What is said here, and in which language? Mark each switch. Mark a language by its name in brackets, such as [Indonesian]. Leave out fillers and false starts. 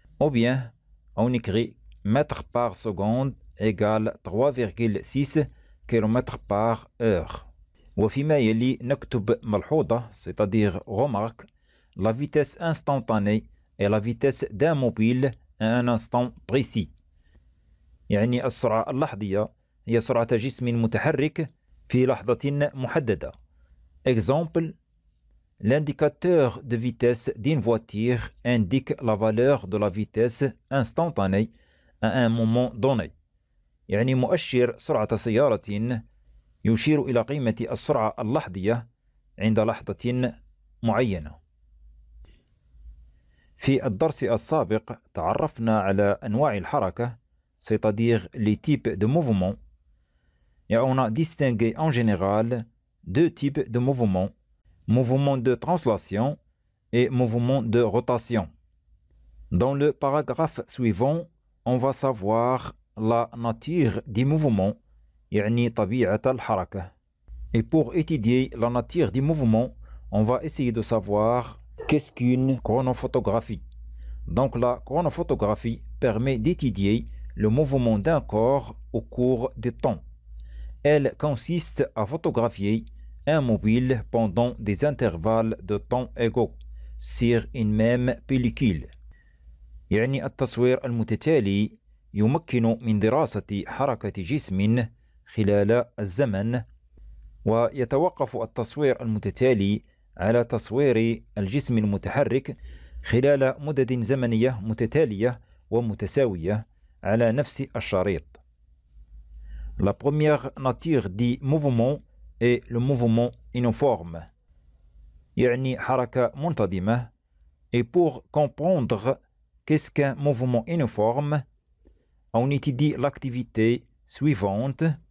[French] Ou bien, on écrit mètres par seconde égale 3,6 km par heure. [Arabic] وفيما يلي نكتب ملحوظة [French] c'est-à-dire remarque la vitesse instantanée et la vitesse d'un mobile à un instant précis. [Arabic] يعني السرعة اللحظية هي سرعة جسم متحرك في لحظة محددة. [French] Exemple, l'indicateur de vitesse d'une voiture indique la valeur de la vitesse instantanée à un moment donné. [Arabic] يعني مؤشر سرعة سيارة يشير إلى قيمة السرعة اللحظية عند لحظة معينة. في الدرس السابق تعرفنا على أنواع الحركة [French] c'est-à-dire les types de mouvements et on a distingué en général deux types de mouvements, mouvement de translation et mouvement de rotation. Dans le paragraphe suivant, on va savoir la nature du mouvement [Arabic] يعني طبيعة الحركة. [French] Et pour étudier la nature du mouvement, on va essayer de savoir qu'est-ce qu'une chronophotographie. Donc la chronophotographie permet d'étudier le mouvement d'un corps au cours du temps. Elle consiste à photographier un mobile pendant des intervalles de temps égaux sur une même pellicule. [Arabic] يعني التصوير المتتالي يمكن من دراسة حركة جسم خلال الزمن، ويتوقف التصوير المتتالي على تصوير الجسم المتحرك خلال مدد زمنية متتالية ومتساوية على نفس الشريط. [French] La première nature du mouvement est le mouvement uniforme [Arabic] يعني حركة منتظمة. [French] Et pour comprendre qu'est-ce qu'un mouvement uniforme, on étudie l'activité suivante.